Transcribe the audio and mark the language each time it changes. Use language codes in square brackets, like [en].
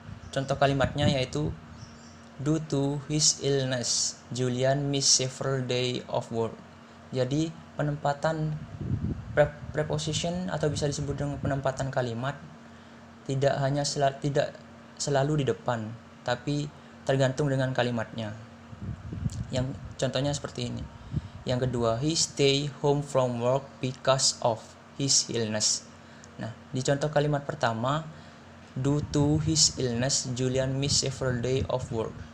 [id] Contoh kalimatnya yaitu [en] due to his illness, Julian missed several days of work. [id] Jadi penempatan preposition atau bisa disebut dengan penempatan kalimat tidak selalu di depan, tapi tergantung dengan kalimatnya. Yang contohnya seperti ini. Yang kedua, [en] he stay home from work because of his illness. [id] Nah, di contoh kalimat pertama, [en] due to his illness, Julian missed several days of work.